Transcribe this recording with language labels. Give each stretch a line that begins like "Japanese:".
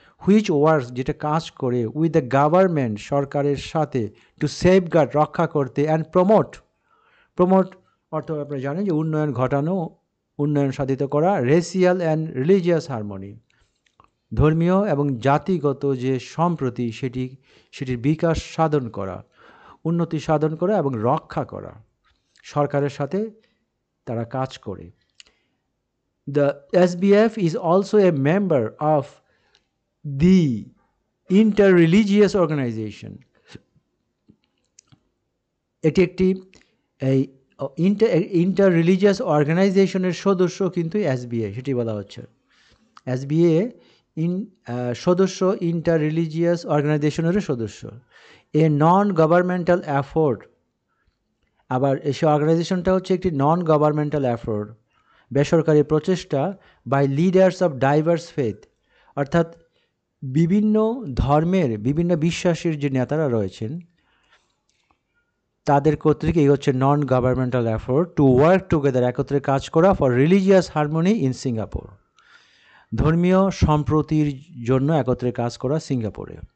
English: which works,
Bangla: যেটা কাজ করে,
English: with the government,
Bangla: সরকারের সাথে,
English: to safeguard,
Bangla: রক্ষা করতে,
English: and promote
Bangla: অর্থ আপনি জানেন যে উন্নয়ন ঘটানো, উন্নয়ন সাধিত করা,
English: racial and religious harmony,
Bangla: ধর্মীয় এবং জাতিগত যে সম্প্রতি সেটির বিকাশ সাধন করা, উন্নতি সাধন করা এবং রক্ষা করা সরকারের সাথে তারা কাজ করে।
English: The SBF is also a member of the Interreligious Organization.
Bangla: এটি একটি এই ইন্টাররিলিজিয়াস অর্গানাইজেশনের সদস্য কিন্তু এসবিএ, সেটি বলা হচ্ছে। এসবিএ সদস্য ইন্টাররিলিজিয়াস অর্গানাইজেশনেরও সদস্য।
English: a non governmental effort,
Bangla: আবার সেই অর্গানাইজেশনটা হচ্ছে একটি নন গভর্নমেন্টাল এফোর্ট, বেসরকারি প্রচেষ্টা
English: by leaders of diverse faith,
Bangla: অর্থাৎ বিভিন্ন ধর্মের বিভিন্ন বিশ্বাসের যে নেতারা রয়েছেন তাদের কর্তৃক এই হচ্ছে নন governmental effort
English: to work together,
Bangla: একত্রে কাজ করা
English: for religious harmony in Singapore,
Bangla: ধর্মীয় সম্প্রতির জন্য একত্রে কাজ করা সিঙ্গাপুরে।